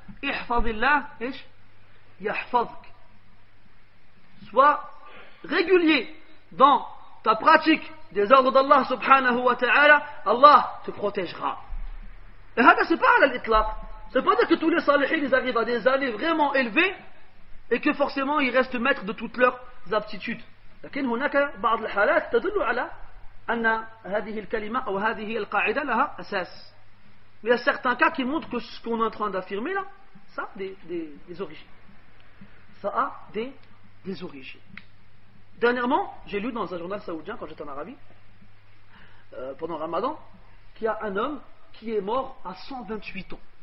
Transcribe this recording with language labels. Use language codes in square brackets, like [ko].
[ar] Ihfazillah, ish, yahfazk. [fr] Sois régulier dans ta pratique des ordres d'Allah subhanahu wa ta'ala, Allah te protégera. Et ça c'est pas à l'itlaq. C'est pas dire que tous les salihin ils arrivent à des années vraiment élevées et que forcément ils restent maîtres de toutes leurs aptitudes. [ar] لكن هناك بعض الحالات تدل على أن هذه الكلمة أو هذه القاعدة لها أساس. [fr] Mais il y a certains cas qui montrent que ce qu'on est en train d'affirmer là, ça a des origines. Ça a des des origines. Dernièrement, j'ai lu dans un journal saoudien, quand j'étais en Arabie, pendant Ramadan, qu'il y a un homme qui est mort à 128 ans.